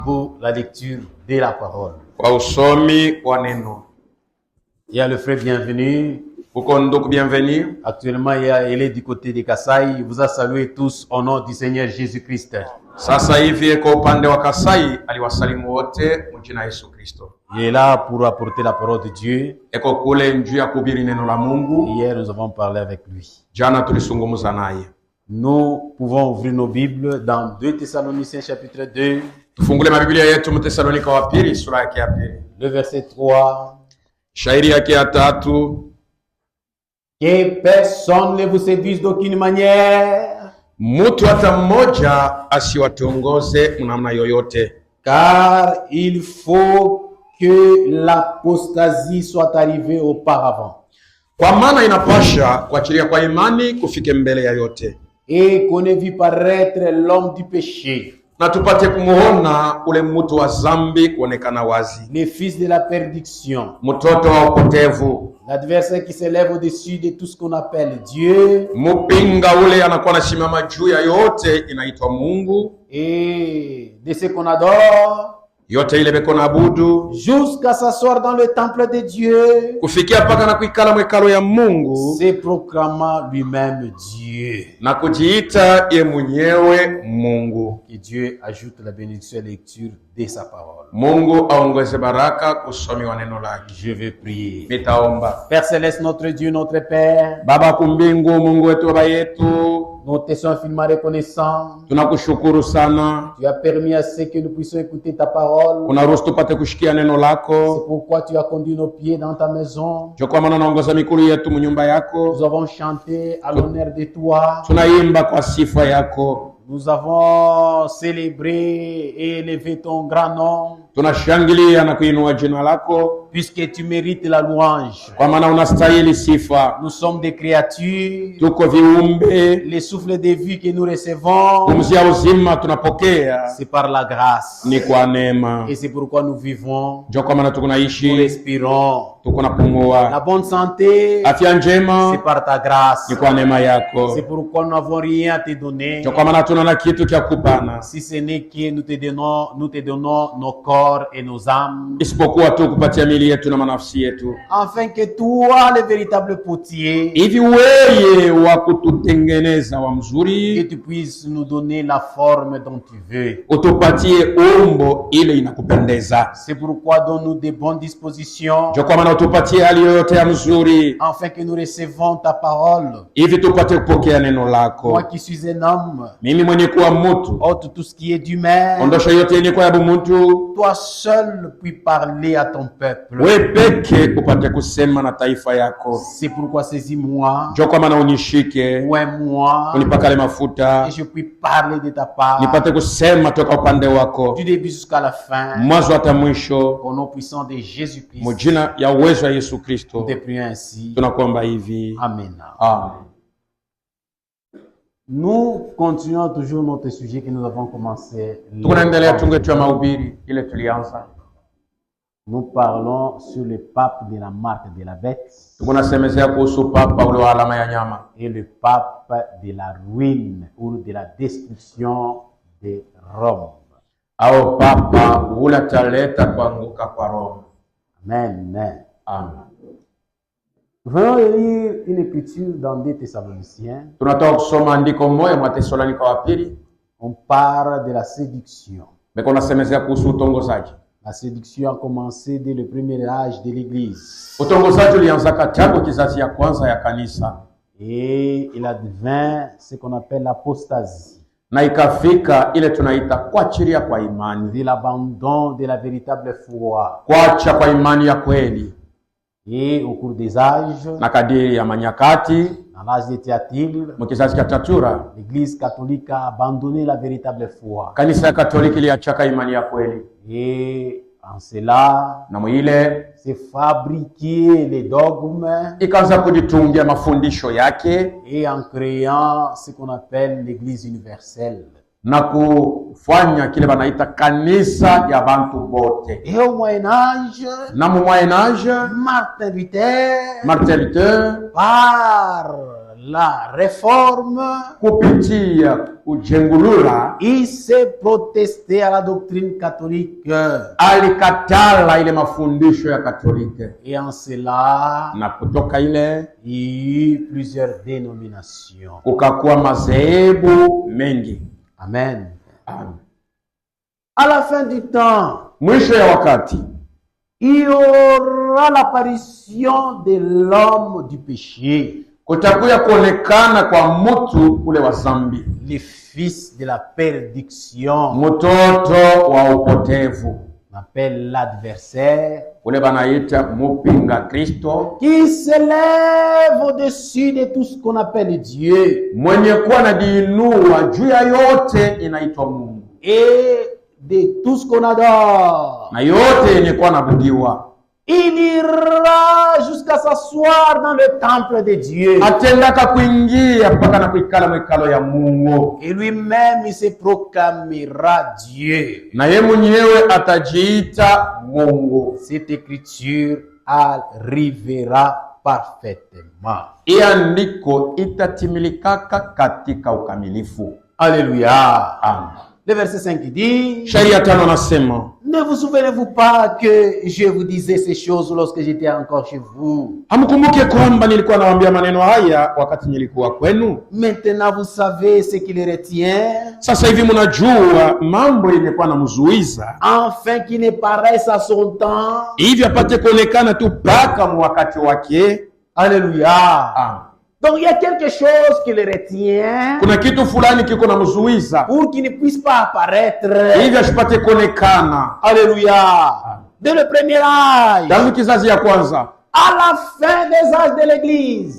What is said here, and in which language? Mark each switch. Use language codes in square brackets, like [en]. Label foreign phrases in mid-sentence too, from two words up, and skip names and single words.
[fr] Pour la lecture de la parole. [sw] Kwa usomi wa neno. [fr] Il y a le frère bienvenu. [sw] Bienvenue. [fr] Actuellement, il est du côté de Kasai. Il vous a salué tous au nom du Seigneur Jésus-Christ. [sw] Sasa hivi kwa upande wa Kasai aliwasalimu wote mjina Yesu Kristo. [fr] Il est là pour apporter la parole de Dieu. [sw] Eko kule njuu ya kuhubiri neno la Mungu. [fr] Hier, nous avons parlé avec lui. [sw] Jana tulisungumza naye. [fr] Nous pouvons ouvrir nos Bibles dans 2 Thessaloniciens chapitre 2. [sw] Tufungule mabiblia yetu Mtesalonika wa pili sura yake ya pili. [fr] Le verset 3. [sw] Shairi yake ya 3. [fr] Que personne ne vous séduise d'aucune manière. [sw] Mtu hata mmoja asiwatongoze namna yoyote. [fr] Car il faut que l'apostasie soit arrivée auparavant. [sw] Kwa maana inapasha kuachilia kwa imani kufike mbele ya yote. [fr] Et qu'on ait vu paraître l'homme du péché. [sw] Na tupate kumuona ule mtu wa zambi kuonekana wazi. [fr] Le fils de la perdition. [sw] Mtoto wa upotevu. [fr] L'adversaire qui s'élève au-dessus de tout ce qu'on appelle Dieu. [sw] Mpinga ule anakuwa anasimama juu ya yote inaitwa Mungu. [fr] Et de ce qu'on adore. [sw] Yote ile beko naabudu. [fr] Jusqu'à s'asseoir dans le temple de Dieu. [sw] Kufikia paka na kuikala mwekalo ya Mungu. [fr] Se proclamant lui-même Dieu. [sw] Na kujiita ye mwenyewe Mungu. [fr] Que Dieu ajoute la bénédiction à la lecture de sa parole. [sw] Mungu aongeze baraka kusomi wa neno lake. [fr] Je vais prier. [sw] Nitaomba. [fr] Père céleste, notre Dieu, notre Père. [sw] Baba kumbingu, Mungu wetu, baba yetu. [fr] Nous te sommes infiniment reconnaissants. [sw] Tunakushukuru sana. [fr] Tu as permis à ce que nous puissions écouter ta parole. [sw] Unaruhusu tupate kushikia neno lako. [fr] C'est pourquoi tu as conduit nos pieds dans ta maison. [sw] Kwa maana unaongoza mikulu yetu mnyumba yako. [fr] Nous avons chanté à l'honneur de toi. [sw] Tunaimba kwa sifa yako. [fr] Nous avons célébré et élevé ton grand nom. [sw] Tunashangilia na kuinua jina lako. [fr] Puisque tu mérites la louange. [sw] Kwa maana unastahili sifa. [fr] Nous sommes des créatures. [sw] Tuko viumbe. [fr] Les souffles de vie que nous recevons. [sw] Pumzi ya uzima tunapokea. [fr] C'est par la grâce. [sw] Ni kwa neema. [fr] Et c'est pourquoi nous vivons. [sw] Kwa maana tunaishi. [fr] Nous respirons. [sw] Tuko napumua. [fr] La bonne santé. [sw] Afya njema. [fr] C'est par ta grâce. [sw] Ni kwa neema yako. [fr] C'est pourquoi nous n'avons rien à te donner. [sw] Kwa maana tuna kitu cha kupana. [fr] Si ce n'est que nous te donnons nos corps et nos âmes. [sw] Isipokuwa tu kupatia miili yetu na manafsi yetu. [fr] Afin que toi, le véritable potier, [sw] hivi wewe wa kututengeneza wa mzuri, [fr] que tu puisses nous donner la forme dont tu veux. [sw] Utupatie umbo ile inakupendeza. [fr] C'est pourquoi donne-nous de bonnes dispositions. [sw] Kwa maana utupatie hali yote ya mzuri. [fr] Afin que nous recevons ta parole. [sw] Hivi tupate kupokea neno lako. [fr] Moi qui suis un homme. [sw] Mimi mwenye kuwa mtu. [fr] Ôte tout ce qui est d'humain. [sw] Ondosha yote yenye kwa yabu mtu. [fr] Toi seul puis parler à ton peuple. [sw] Wewe peke upate kusema na taifa yako. [fr] C'est pourquoi saisis-moi. [sw] Kwa maana unishike. [fr] Oins-moi. [sw] Unipakale mafuta. [fr] Et je puis parler de ta part. [sw] Nipate kusema toka upande wako. [fr] Du début jusqu'à la fin. [sw] Mwanzo hata mwisho. [fr] Au nom puissant de Jésus-Christ. [sw] Mjina ya uwezo wa Yesu Kristo. [fr] Nous te prions ainsi. [sw] Tunakuomba hivi. [fr] Amen. [sw] Amen. [fr] Nous continuons toujours notre sujet que nous avons commencé. [sw] Tunaendelea tungetu ya mahubiri ile tulianza. [fr] Nous parlons sur le pape de la marque de la bête. [sw] Tunasemezea kuhusu papa ule wa alama ya nyama. [fr] Et le pape de la ruine ou de la destruction de Rome. [sw] Au papa ule ataleta kuanguka kwa Rome. [fr] Amen. [sw] Amen. [fr] Nous allons lire une écriture dans 2 Thessaloniciens. [sw] Tunatoka kusoma andiko moja mwa Thessalonika wa pili. [fr] On parle de la séduction. [sw] Beko nasemezea kuhusu utongozaji. [fr] La séduction a commencé dès le premier âge de l'église. [sw] Utongozaji ulianza tangu kizazi ya kwanza ya kanisa. [fr] Et il advint ce qu'on appelle l'apostasie. [sw] Na ikafika ile tunaita kuachilia kwa imani. [fr] De l'abandon de la véritable foi. [sw] Kuacha kwa imani ya kweli. [fr] Et au cours des âges, [sw] na kadiri ya manyakati, [fr] dans l'âge de Thyatire, [sw] mkizazi cha Tatura, [fr] l'église catholique a abandonné la véritable foi. [sw] Kanisa ya Katoliki iliachaka imani ya kweli. [fr] Et en cela, [sw] na mwile [fr] se fabriquer les dogmes, [sw] ikaanza kujitungia mafundisho yake, [fr] et en créant ce qu'on appelle l'église universelle. [sw] Na kufanya kile banaita kanisa ya bantu bote. [fr] Et au Moyen-Âge, [sw] na mu Moyen-Âge, [fr] Martin Luther, par la réforme, [sw] kupitia kujengulula, [fr] il s'est protesté à la doctrine catholique. [sw] alikatala ile mafundisho ya Katoliki, [fr] Et en cela, [sw] na kutoka ile [fr] il y eut plusieurs dénominations. [sw] kukakuwa madhehebu mengi. [fr] Amen. [sw] Amen. [fr] À la fin du temps, [sw] Mwisho ya wakati [fr] il y aura l'apparition de l'homme du péché, [sw] kutakuya kuonekana kwa mtu ule wa zambi, [fr] le fils de la perdition, [sw] mtoto wa upotevu, [fr] on appelle l'adversaire, [sw] ule banaita mupinga Kristo, [fr] qui s'élève au-dessus de tout ce qu'on appelle Dieu [sw] mwenye kuwa na diinua juu ya yote inaitwa Mungu [fr] et de tout ce qu'on adore. [sw] na yote yenye kuwa nabudiwa. [fr] Il ira jusqu'à s'asseoir dans le temple de Dieu. [sw] Atendaka kuingia mpaka na kuikala mwikalo ya Mungu, [fr] Et lui-même, il se proclamera Dieu. [sw] na ye mwenyewe atajiita Mungu. [fr] Cette écriture arrivera parfaitement. [sw] Hii andiko itatimulikaka katika ukamilifu. [fr] Alléluia. [sw] Amen. [fr] Le verset 5 dit: [sw] Sharia 5 nasema, [fr] ne vous souvenez-vous pas que je vous disais ces choses lorsque j'étais encore chez vous? [sw] hamkumbuke kwamba nilikuwa nawaambia maneno haya wakati nilikuwa kwenu? [fr] Maintenant vous savez ce qui les retient, [sw] Sasa hivi mnajua mambo yenye na mzuiza, [fr] afin qu'il ne paraisse à son temps. [sw] hivi apate kuonekana tu mpaka wakati wake. [fr] Alléluia. [sw] Amen. [fr] Donc il y a quelque chose qui les retient [sw] Kuna kitu fulani kiko na mzuiza [fr] pour qu'il ne puisse pas apparaître. [sw] hivi asipate kuonekana. [fr] Alléluia. Dès le premier âge, [sw] Tangu kizazi ya kwanza [fr] à la fin des âges de l'église,